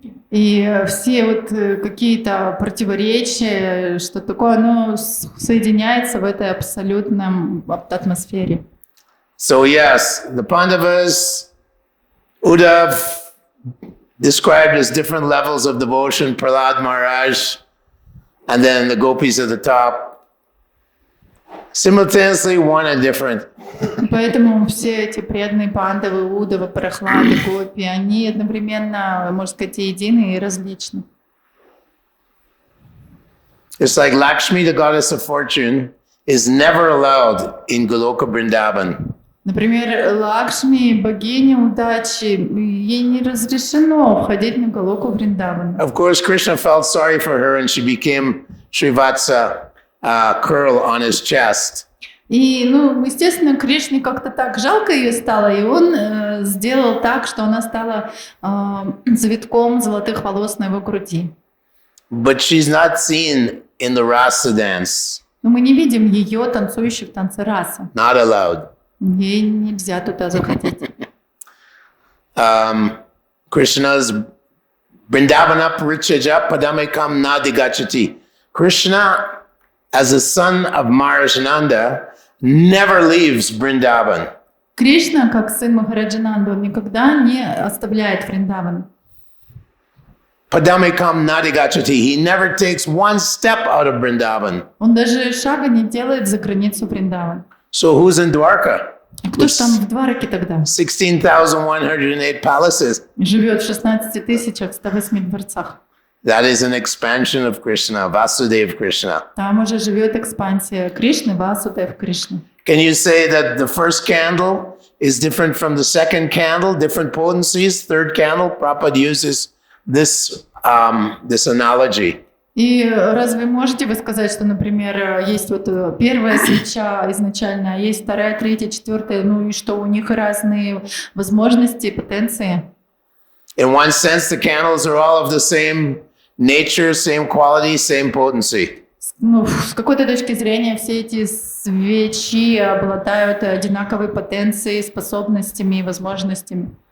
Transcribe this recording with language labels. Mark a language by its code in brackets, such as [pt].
[ru] И все вот какие-то противоречия, что такое, оно соединяется в этой абсолютном атмосфере. [en] So yes, the Pandavas, Uddhav, described as different levels of devotion, Prahlad Maharaj, and then the Gopis at the top, simultaneously one and different. [ru] Поэтому все эти преданные пандавы, Удава, Прахлады, Гопи, они одновременно, можно сказать, и едины, и различны. [en] It's like Lakshmi, the goddess of fortune, is never allowed in Goloka Vrindavan. [ru] Например, Лакшми, богиня удачи, ей не разрешено ходить на Галоку Вриндаван. [en] Of course, Krishna felt sorry for her and she became Srivatsa, curl on his chest. [ru] И, естественно, Кришне как-то так жалко ее стало, и он сделал так, что она стала завитком золотых волос на его груди. [en] But she's not seen in the rasa dance. [ru] Но мы не видим ее танцующей в танце раса. [en] Not allowed. [ru] Ей нельзя туда заходить. [sa] Krishna's Vrindavana Parichaja Padamekam Nadigachati. [en] Krishna, as a son of Maharajnanda, never leaves Vrindavan. [ru] Кришна, как сын Махараджананды, он никогда не оставляет Вриндаван. [sa] Padamekam Nadigachati. [en] He never takes one step out of Vrindavan. [ru] Он даже шага не делает за границу Вриндаван. [en] So who's in Dwarka? [ru] Кто же там в Двараке тогда? [en] 16,108 palaces. [ru] Живет в 16 108 дворцах. [en] That is an expansion of Krishna, Vasudev Krishna. [ru] Там уже живет экспансия Кришны, Васудев Кришны. [en] Can you say that the first candle is different from the second candle, different potencies? Third candle, Prabhupada uses this analogy. [ru] И разве можете вы сказать, что, например, есть вот первая свеча изначально, есть вторая, третья, четвертая, и что у них разные возможности, потенции? [en] In one sense, the candles are all of the same nature, same quality, same potency. [ru] С какой-то точки зрения все эти свечи обладают одинаковой потенцией, способностями и возможностями.